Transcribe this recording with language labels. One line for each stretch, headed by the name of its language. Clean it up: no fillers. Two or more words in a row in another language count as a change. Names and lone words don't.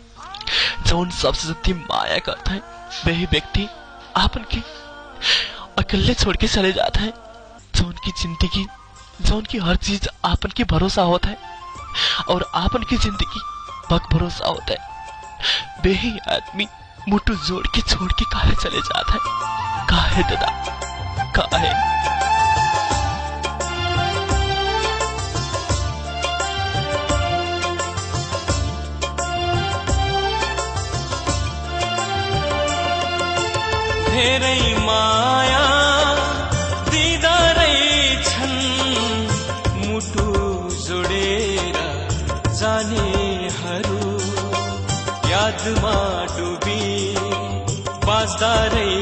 Bhojpuri: जौन सबसे ज्यादा माया करता है वही व्यक्ति आपन की अकेले छोड़ के चले जाता है। जौन की जिंदगी, जौन की हर चीज आपन की भरोसा होता है और आपन की जिंदगी बक भरोसा होता है। वही आदमी मुट्ठू जोड़ के छोड़ के काहे चले जाता है। काहे दादा काहे।
Nepali: धेरै माया दिदारै छन् मुटु जोडेर जानेहरू, यादमा डुबी बाँच्दा